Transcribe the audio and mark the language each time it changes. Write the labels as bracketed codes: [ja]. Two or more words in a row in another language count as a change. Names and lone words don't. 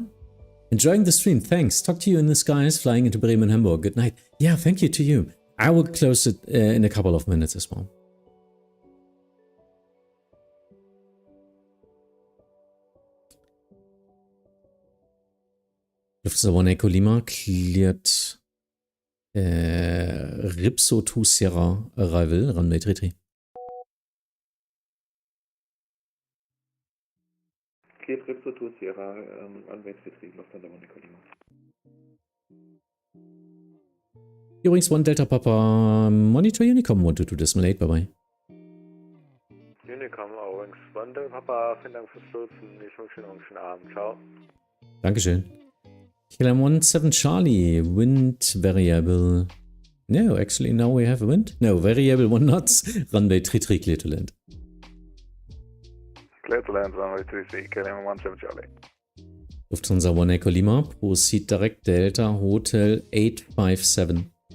[en] Enjoying the stream, thanks. Talk to you in the skies, flying into Bremen, Hamburg. Good night. Yeah, thank you to you. I will close it in a couple of minutes as well. Lufthansa 1 Echo Lima cleared Ripso 2 Sierra arrival, runway 33. Cleared Ripso 2 Sierra, runway 33, Lufthansa 1 Echo Lima. Übrigens 1 Delta Papa, Monitor Unicom 122 8, bye bye. [de] Unicom, Owings 1 Delta Papa, vielen Dank fürs Lotsen. Ich wünsche Ihnen einen schönen Abend. Ciao. [en] Dankeschön. KLM 17 Charlie, wind variable. No, actually now we have a wind. No, variable 1 knots, runway 33, clear to land. Clear to land, runway 33, KLM 17 Charlie. Lufthansa 1 Echo Lima, proceed direct Delta Hotel 857.